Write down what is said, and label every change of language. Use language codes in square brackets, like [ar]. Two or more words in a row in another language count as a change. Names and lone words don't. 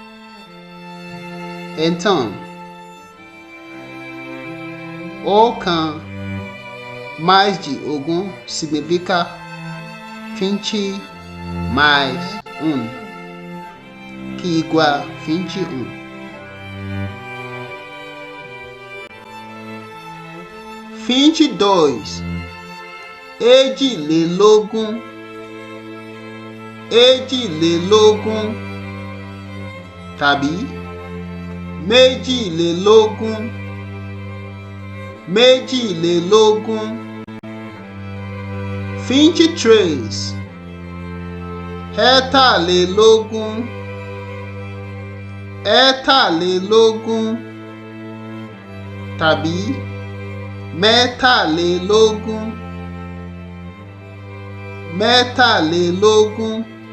[pt] Então, ọ̀kan mais de ogún significa 20 mais 1, que igual 21. Vinte e dois, [yo] èjìlélógún, èjìlélógún tàbí méjìlélógún méjìlélógún. Finchi trace ẹ̀tàlélógún ẹ̀tàlélógún tàbí mẹ́tàlélógún mẹ́tàlélógún.